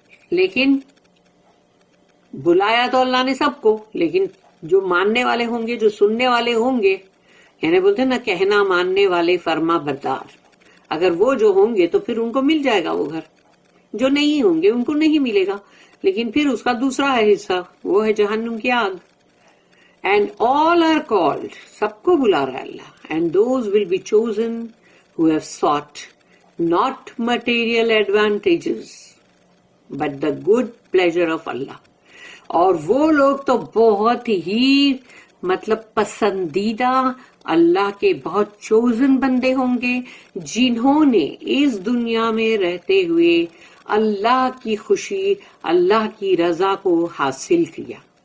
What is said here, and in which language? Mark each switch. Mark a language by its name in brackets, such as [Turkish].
[Urdu] لیکن بلایا تو اللہ نے سب کو، لیکن جو ماننے والے ہوں گے، جو سننے والے ہوں گے، یعنی بولتے ہیں نا کہنا ماننے والے فرما بردار، اگر وہ جو ہوں گے تو پھر ان کو مل جائے گا وہ گھر. جو نہیں ہوں گے ان کو نہیں ملے گا، لیکن پھر اس کا دوسرا ہے حصہ، وہ ہے جہنم کی آگ. [English] and all are called, [Urdu] سب کو بلا رہا ہے اللہ. [English] And those will be chosen who have sought not material advantages but the good pleasure of Allah. [Urdu] اور وہ لوگ تو بہت ہی مطلب پسندیدہ اللہ کے بہت چوزن بندے ہوں گے، جنہوں نے اس دنیا میں رہتے ہوئے اللہ کی خوشی، اللہ کی رضا کو حاصل کیا.